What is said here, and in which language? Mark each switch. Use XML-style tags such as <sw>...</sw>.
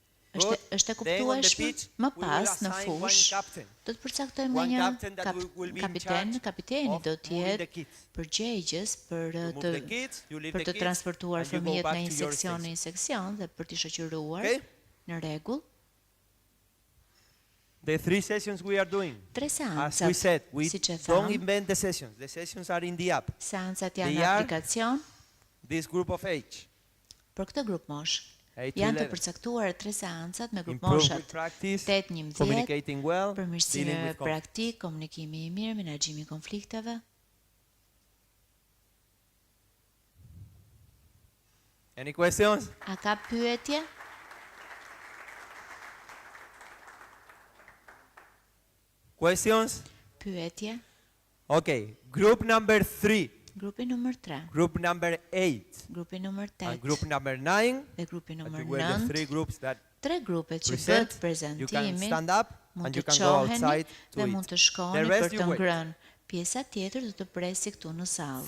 <sq>Është e kuptueshme? Më pas në fushë do të përcaktojmë një kapiten. Kapiteni do të jetë përgjegjës për të transportuar fëmijët nga një seksion në një seksion dhe për t'i shoqëruar. Në rregull.</sq> <en>The 3 sessions we are doing.</en> <sq>3 seancat.</sq> <en>As we said, we don't invent the sessions. The sessions are in the app.</en> <sq>Seancat janë në aplikacion.</sq> <en>This group of age.</en> <sq>Për këtë grup mosh. Janë të përcaktuar 3 seancat me grupmoshat 8-11, përmirësimi praktik, komunikimi i mirë, menaxhimi i konflikteve.</sq> <en>Any questions?</en> <sq>A ka pyetje?</sq> <en>Questions?</en> <sq>Pyetje.</sq> <en>Okay, group number 3.</en> <sq>Grupi numër 3.</sq> <en>Group number 8.</en> <sq>Grupi numër 8.</sq> <en>And group number 9.</en> <sq>Dhe grupi numër</sq> <en>9. The 3 groups that</en> <sq>3 grupet që bët prezentimi.</sq> <en>You can stand up and you can go outside to</en> <sq>dhe mund të shkoni për të ngrënë. Pjesa tjetër do të presi këtu në sallë.</sq>